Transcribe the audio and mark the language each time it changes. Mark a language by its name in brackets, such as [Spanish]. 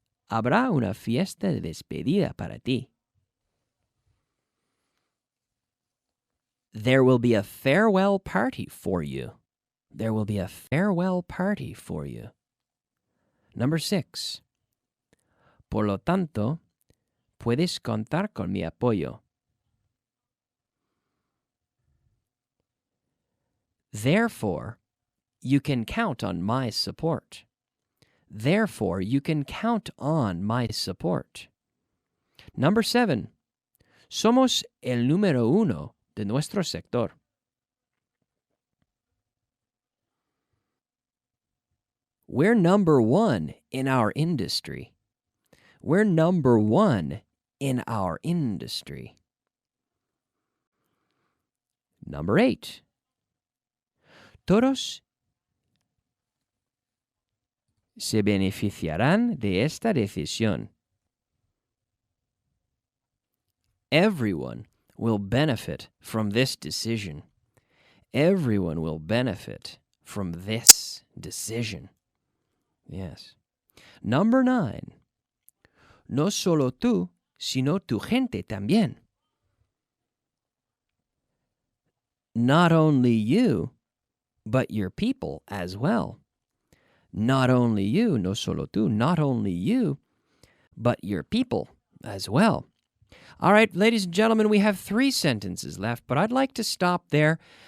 [Spanish] Habrá una fiesta de despedida para ti. [English] There will be a farewell party for you. There will be a farewell party for you. Number 6. [Spanish] Por lo tanto, puedes contar con mi apoyo. [English] Therefore, you can count on my support. Therefore, you can count on my support. Number 7. [Spanish] Somos el número 1 de nuestro sector. [English] We're number 1 in our industry. We're number 1 in our industry. Number 8. [Spanish] Todos se beneficiarán de esta decisión. [English] Everyone will benefit from this decision. Everyone will benefit from this decision. Yes. Number 9. [Spanish] No solo tú, sino tu gente también. [English] Not only you, but your people as well. Not only you, [Spanish] no solo tú, [English] not only you, but your people as well. All right, ladies and gentlemen, we have 3 sentences left, but I'd like to stop there.